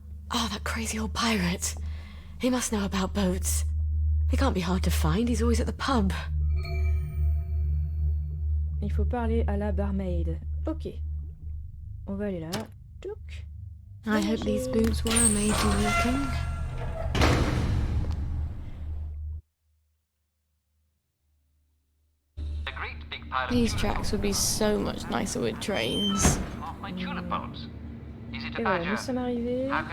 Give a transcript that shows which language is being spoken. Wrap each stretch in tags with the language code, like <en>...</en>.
<en>Oh, that crazy old pirate. He must know about boats. They can't be hard to find. He's always at the pub.</en> <fr>Il faut parler à la barmaid. Ok. On va aller là. Touc.</fr> <en>I hope these boots were made for walking. These tracks would be so much nicer with trains.</en> <fr>Et voilà, nous sommes arrivés.</fr>